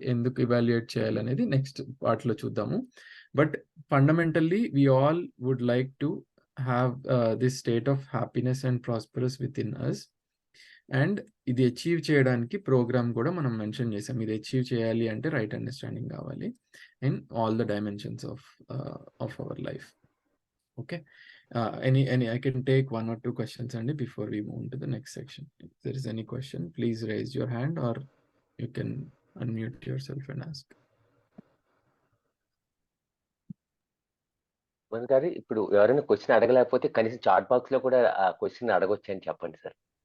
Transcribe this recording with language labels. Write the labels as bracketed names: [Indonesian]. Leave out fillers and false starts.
[Telugu] ఎందుకు ఇవాల్యుయేట్ చేయాలి? అనేది నెక్స్ట్ పార్ట్‌లో చూద్దాము. [English] But fundamentally we all would like to have this state of happiness and prosperous within us. [Telugu] And ఇది achieve చేయడానికి ప్రోగ్రామ్ కూడా మనం మెన్షన్ చేసాం. ఇది అచీవ్ చేయాలి అంటే [English] Right understanding కావాలి in all the dimensions of our life. Okay. I can take 1 or 2 questions only before we move to the next section. If there is any question, please raise your hand or you can unmute yourself and ask. [Telugu] గారు ఇప్పుడు ఎవరైనా question అడగలేకపోతే కనీసం chat box లో కూడా ఆ question అడగొచ్చు అని చెప్పండి సార్.